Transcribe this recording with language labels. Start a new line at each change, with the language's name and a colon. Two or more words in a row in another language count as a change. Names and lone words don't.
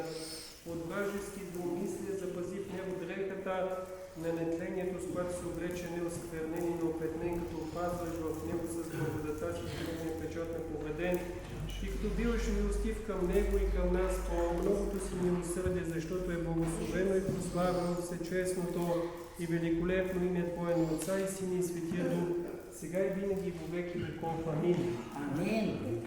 Bulgarian: От вражески зломислия запази в него дрехата на нетлението, с която се облече неосквернен и неопетнен, като опазваш в него с благодата си, сигурния печатък наведен. И като биваш милостив към него и към нас по многото си милосърдие, защото е благословено и прославено всечестното и великолепно име Твое на Отца и Сина и Светия Дух, сега и винаги во веки веков. Амин. Амин.